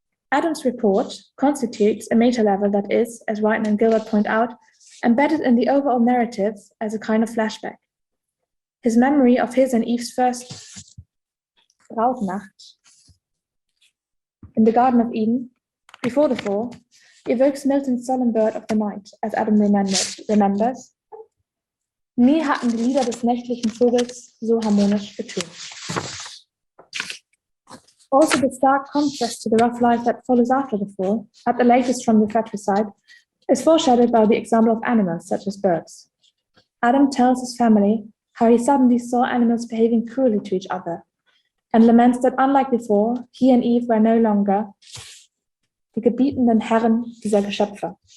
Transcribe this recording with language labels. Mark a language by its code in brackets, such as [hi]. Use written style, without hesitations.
[en] Adam's report constitutes a meta-level that is, as Whitener and Gilbert point out, embedded in the overall narrative as a kind of flashback. His memory of his and Eve's first Brautnacht in the Garden of Eden, before the fall, evokes Milton's solemn bird of the night, as Adam remembers. [de] Nie hatten die Lieder des nächtlichen Vogels so harmonisch getönt. [en] Also, the stark contrast to the rough life that follows after the fall, at the latest from the fratricide, is foreshadowed by the example of animals such as birds. Adam tells his family how he suddenly saw animals behaving cruelly to each other, and laments that unlike before, he and Eve were no longer [de] die gebietenden Herren dieser Geschöpfe.